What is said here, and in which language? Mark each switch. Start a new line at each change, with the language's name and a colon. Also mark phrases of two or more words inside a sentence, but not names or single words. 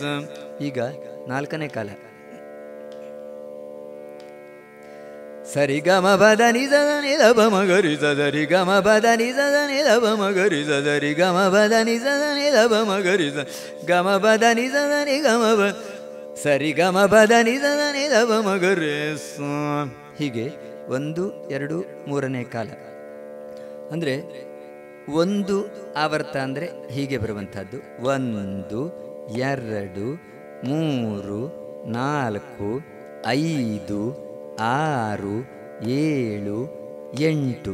Kannada: ಈಗ 4ನೇ ಕಾಲ ಸರಿ ಗ ಮ ಪ ದ ನೀ ಸ ನೀ ದ ಪ ಮ ಗ ರಿ ಸ ಸರಿ ಗ ಮ ಪ ದ ನೀ ಸ ನೀ ದ ಪ ಮ ಗ ರಿ ಸ ಸರಿ ಗ ಮ ಪ ದ ನೀ ಸ ನೀ ದ ಪ ಮ ಗ ರಿ ಸ ಗ ಮ ಪ ದ ನೀ ಸ ನೀ ಗ ಮ ಪ ಸರಿ ಗ ಮ ಪ ದ ನೀ ಸ ನೀ ದ ಪ ಮ ಗ ರೇ ಸ. ಹೀಗೆ 1, 2, 3ನೇ ಕಾಲ ಅಂದರೆ ಒಂದು ಆವರ್ತ ಅಂದರೆ ಹೀಗೆ ಬರುವಂಥದ್ದು 1 2 3 4 5 6 7 8.